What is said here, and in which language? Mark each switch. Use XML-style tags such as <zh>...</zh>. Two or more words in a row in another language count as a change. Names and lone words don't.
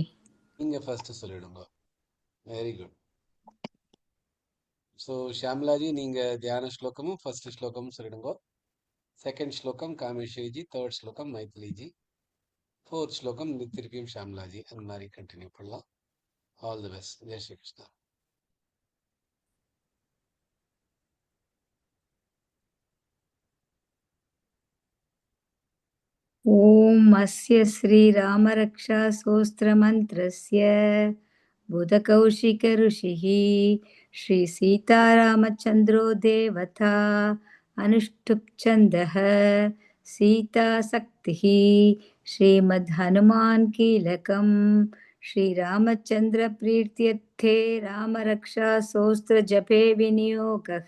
<ta>நீங்க ஃபர்ஸ்ட் சொல்லிடுங்க.</ta> <en>very good.</en> <ta>ஸோ ஷியாமலாஜி நீங்க தியான ஸ்லோகமும் ஃபர்ஸ்ட் ஸ்லோகமும் சொல்லிடுங்க. செகண்ட் ஸ்லோகம் காமேஸ்வரிஜி, தேர்ட் ஸ்லோகம் மைத்திலிஜி, ஃபோர்த் ஸ்லோகம் திருப்பியும் ஷியாமலாஜி. அந்த மாதிரி கண்டினியூ பண்ணலாம்.</ta> <en>all the best.</en> <ta>ஜெய் ஸ்ரீ கிருஷ்ணா.</ta> <sa>ॐ अस्य श्रीरामरक्षास्तोत्रमन्त्रस्य बुधकौशिकऋषिः श्रीसीतारामचन्द्रो देवता अनुष्टुप्छन्दः सीतासक्तिः श्रीमद्हनुमान् कीलकं श्रीरामचन्द्रप्रीत्यर्थे रामरक्षास्तोत्रजपे विनियोगः।</sa>